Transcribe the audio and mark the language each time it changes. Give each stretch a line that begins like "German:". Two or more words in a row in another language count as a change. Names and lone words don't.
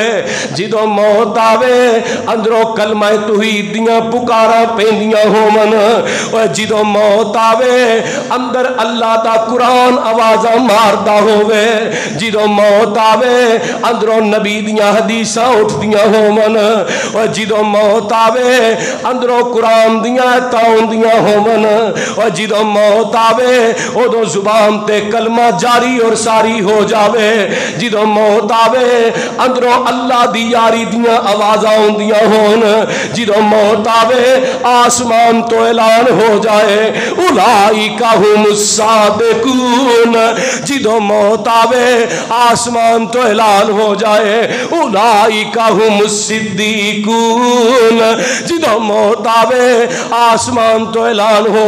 Punjabi: جدوں موت آوے اندروں کلمہ توحید دیاں پکاراں پیندیاں ہوون. اور جدوں موت آوے اندر اللہ دا قرآن آوازاں ماردا ہووے. جدوں موت آوے اندروں نبی دیاں حدیثاں اٹھدیاں ہوون. اور جدوں موت آوے اندروں قرآن دیاں آیتاں ہوندیاں ہوون اور جدوں موت آوے ادوں زبان تے کلمہ جاری اور ساری ہو جاوے جدوں موت آوے اندروں اللہ دی یاری دیاں آوازاں ہوندیاں ہون جدوں موت آوے آسمان تو اعلان ہو جائے
Arabic: اولئک ھم الصادقون
Punjabi: جدوں موت آوے آسمان تو اعلان ہو جائے
Arabic: اولئک ھم الصدیقون
Punjabi: جدوں موت آوے آسمان تو اعلان ہو